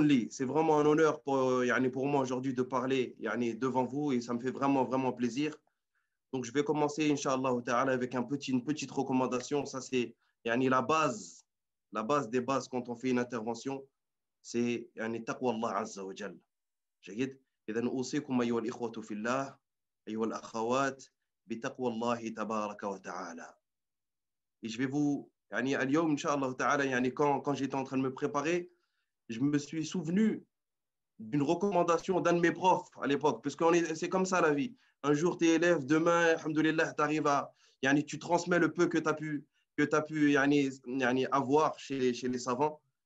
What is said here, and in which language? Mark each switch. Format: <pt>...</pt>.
<fr>C'est vraiment un honneur pour moi aujourd'hui de parler devant vous et ça me fait vraiment plaisir. Donc je vais commencer, Inch'Allah ta'ala, avec une petite recommandation. Ça, c'est la base des bases quand on fait une intervention, c'est taqwa Allah Azza wa Jal.</fr> <ar>جيد إذا أوصيكم أيها الإخوة في الله أيها الأخوات بتقوى الله تبارك وتعالى.</ar> <fr>Et je vais vous</fr> <ar>اليوم إن شاء الله تعالى</ar> <fr>quand j'étais en train de me préparer, je me suis souvenu d'une recommandation d'un de mes profs à l'époque, parce que c'est comme ça la vie. Un jour, tu es élève, demain, alhamdoulilah, tu arrives à, tu transmets le peu que tu as pu avoir chez les savants.</fr>